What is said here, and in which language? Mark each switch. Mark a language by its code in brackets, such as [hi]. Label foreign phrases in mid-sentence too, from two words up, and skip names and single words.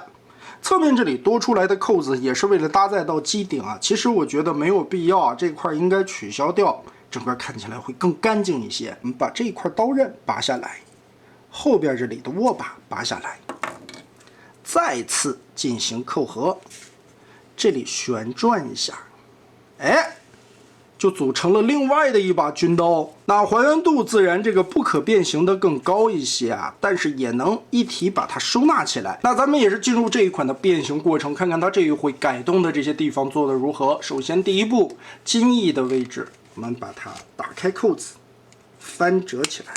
[zh] 側面這裡多出來的扣子也是為了搭載到機頂啊，其實我覺得沒有必要啊，這塊應該取消掉，整個看起來會更乾淨一些。我們把這一塊刀刃拔下來，後邊這裡的握把拔下來。再次進行扣合，這裡旋轉一下，哎，就組成了另外的一把軍刀。那還原度自然這個不可變形的更高一些啊，但是也能一體把它收納起來。那咱們也是进入這一款的变形過程，看看它這一回改動的這些地方做得如何。首先第一步，襟翼的位置，我們把它打開扣子，翻折起来。